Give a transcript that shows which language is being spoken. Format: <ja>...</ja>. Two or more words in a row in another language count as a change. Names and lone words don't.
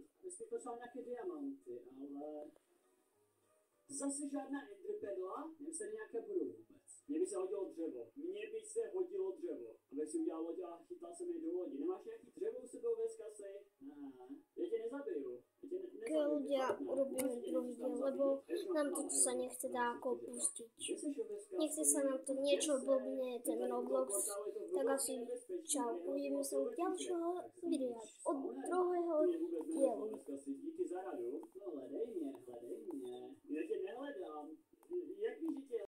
<cs>Jestli potřeba nějaké diamanty, ale... Zase žádná Enderperla? Nevím, se nějaké budou vůbec. Mně by se hodilo dřevo. Abych si udělal loď a chytal jsem je do lodi. Nemáš nějaký dřevo u sebe ve skase? Ne. Já tě nezabiju.</cs> <sk>Ľudia, urobíme druhý diel, lebo nám to sa nechce dáko pustiť. Nechce sa nám to niečo blbne, ten Roblox, tak asi čau. Uvidíme sa u ďalšieho videa, od druhého dielu.</sk> <cs>Díky za radu. No, hledej mě. Já tě nehledám. Jak víš, že tě</cs>